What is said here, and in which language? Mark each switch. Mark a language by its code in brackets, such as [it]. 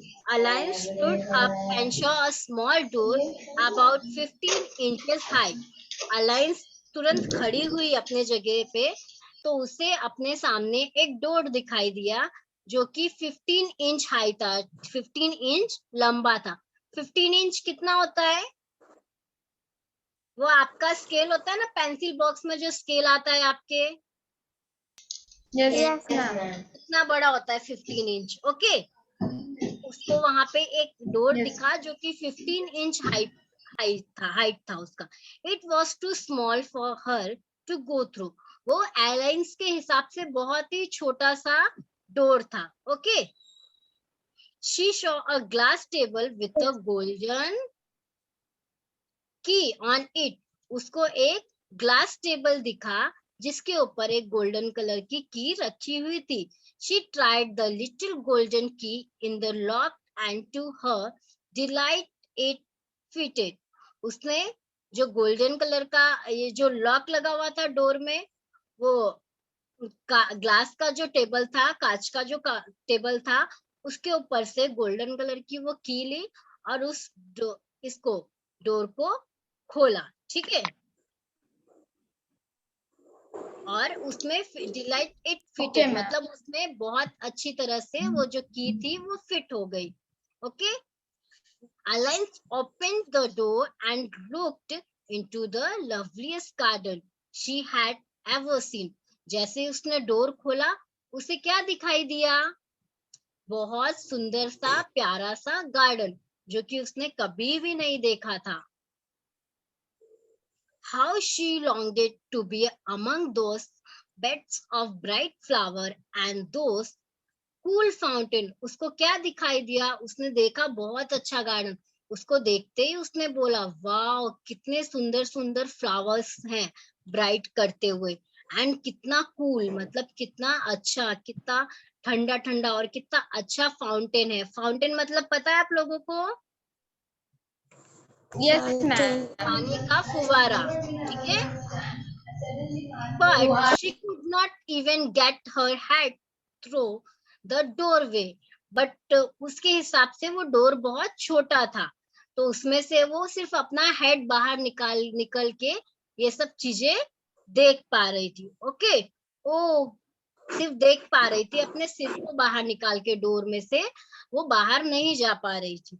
[en] Align stood up and saw a small door about 15 inches high. [hi] Align तुरंत खड़ी हुई अपने जगह पे, तो उसे अपने सामने एक डोर दिखाई दिया जो कि 15 इंच हाई था, 15 इंच लंबा था। 15 इंच कितना होता है? वो आपका स्केल होता है ना, पेंसिल बॉक्स में जो स्केल आता है आपके, [en] Yes, ma'am. [hi] कितना बड़ा होता है 15 इंच। ओके, उसको वहां पे एक डोर [en] Yes. [hi] दिखा जो कि 15 इंच हाइट था उसका। [en] It was too small for her to go through. [hi] वो एयरलाइंस के हिसाब से बहुत ही छोटा सा डोर था। [en] Okay, she saw a glass table with a golden key on it. [hi] उसको एक ग्लास टेबल दिखा जिसके ऊपर एक गोल्डन कलर की रखी हुई थी। [en] She tried the little golden key in the lock and to her delight it fitted. [hi] उसने जो गोल्डन कलर का ये जो लॉक लगा हुआ था डोर में, वो ग्लास का जो टेबल था, कांच का जो टेबल था, उसके ऊपर से गोल्डन कलर की वो की ली और इसको डोर को खोला। ठीक है, और उसमें [en] Delight it fitted, Okay, ma'am. [hi] मतलब उसमें बहुत अच्छी तरह से वो जो की थी वो फिट हो गई। [en] Okay, Alliance opened the door and looked into the loveliest garden she had ever seen. [hi] जैसे उसने डोर खोला, उसे क्या दिखाई दिया? बहुत सुंदर सा प्यारा सा गार्डन जो कि उसने कभी भी नहीं देखा था। [en] How she longed to be among those beds of bright flower and those cool fountain. [hi] उसको क्या दिखाई दिया? उसने देखा बहुत अच्छा गार्डन। उसको देखते ही उसने बोला, वाह कितने सुंदर सुंदर फ्लावर्स हैं ब्राइट करते हुए, एंड कितना कूल, मतलब कितना अच्छा, कितना ठंडा ठंडा, और कितना अच्छा फाउंटेन है। फाउंटेन मतलब पता है आप लोगों को? [en] Yes, ma'am. [hi] पानी का फुवारा। ठीक है, [en] but she could not even get her head through the doorway. [hi] But उसके हिसाब से वो डोर बहुत छोटा था, तो उसमें से वो सिर्फ अपना हेड बाहर निकल के ये सब चीजें देख पा रही थी। ओके, ओ सिर्फ देख पा रही थी, अपने सिर को बाहर निकाल के डोर में से वो बाहर नहीं जा पा रही थी।